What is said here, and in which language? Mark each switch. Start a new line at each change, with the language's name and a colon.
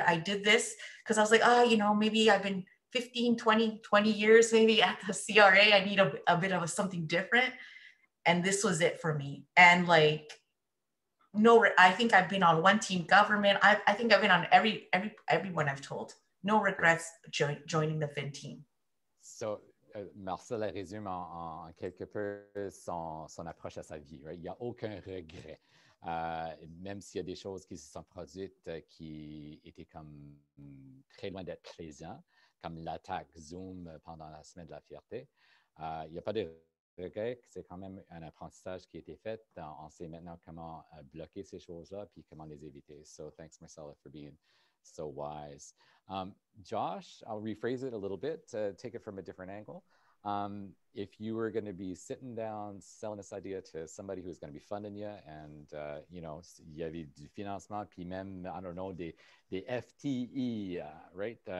English: I did this because I was like, oh, you know, maybe I've been 15, 20 years maybe at the CRA. I need a bit of something different. And this was it for me. And like, no, I think I've been on one team government. I think I've been on everyone I've told. No regrets joining the FYN team.
French: So, Marcel résume en quelque peu son approche à sa vie. Right? Il n'y a aucun regret. Même s'il y a des choses qui se sont produites qui étaient comme très loin d'être plaisantes, comme l'attaque Zoom pendant la semaine de la fierté, il n'y a pas de regret. C'est quand même un apprentissage qui a été fait. On sait maintenant comment bloquer ces choses-là puis comment les éviter.
English: So thanks, Marcella, for being so wise. Josh, I'll rephrase it a little bit, take it from a different angle. If you were going to be sitting down selling this idea to somebody who's going to be funding you, and you know,
French: il y avait du financement, puis même,
English: I don't know,
French: des FTE,
English: right?